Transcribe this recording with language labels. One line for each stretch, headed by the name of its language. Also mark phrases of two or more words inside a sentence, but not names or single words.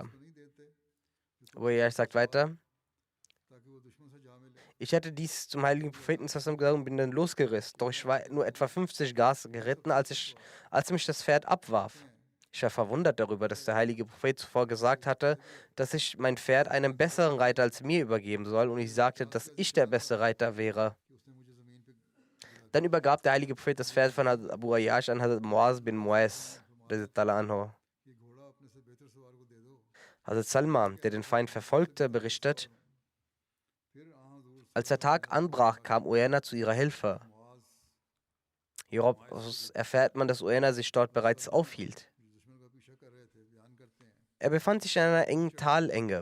German: Abu Yash sagt weiter, ich hätte dies zum heiligen Propheten gesagt und bin dann losgerissen, doch ich war nur etwa 50 Gas geritten, als mich das Pferd abwarf. Ich war verwundert darüber, dass der heilige Prophet zuvor gesagt hatte, dass ich mein Pferd einem besseren Reiter als mir übergeben soll, und ich sagte, dass ich der beste Reiter wäre. Dann übergab der heilige Prophet das Pferd von Hazrat Abu Ayyash an Hazrat Muaz bin Muaz. Anhu. Hazrat Salma, der den Feind verfolgte, berichtet, als der Tag anbrach, kam Uyayna zu ihrer Hilfe. Hieraus erfährt man, dass Uyayna sich dort bereits aufhielt. Er befand sich in einer engen Talenge.